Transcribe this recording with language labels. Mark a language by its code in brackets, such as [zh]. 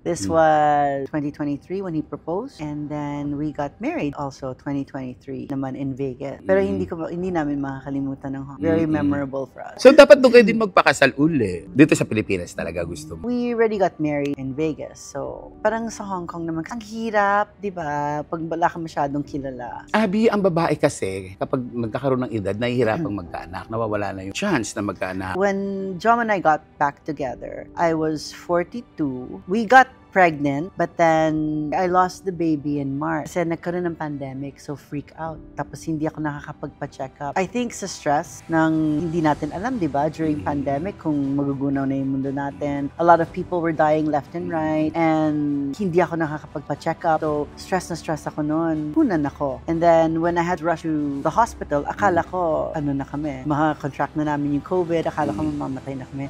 [en] This was 2023 when he proposed. And then, we got married also 2023 naman in Vegas. [tl] Pero hindi namin makakalimutan ng Hong Kong. [en] Very memorable for us. [tl] So, dapat doon kayo din magpakasal uli. Dito sa Pilipinas talaga gusto mo. [en] We already got married in Vegas. [tl] So, parang sa Hong Kong naman, ang hirap, di ba? Pag wala ka masyadong kilala. Abi, ang babae kasi, kapag nagkakaroon ng edad, nahihirapang magkaanak. Nawawala na yung chance na magkaanak. [en] When Jom and I got back together, I was 42. We got pregnant, but then I lost the baby in March. [tl] Kasi nagkaroon ng pandemic, so freak out. Tapos hindi ako nakakapagpa-check up. [en] I think [tl] sa stress ng hindi natin alam, di ba? [en] During pandemic, [tl] kung magugunaw na yung mundo natin. [en] A lot of people were dying left and right, and [tl] hindi ako nakakapagpa-check up. So, stress na stress ako noon. Punan ako. [en] And then, when I had to rush to the hospital, [tl] akala ko, ano na kami, maka-contract na namin yung COVID, akala ko mamamatay na kami.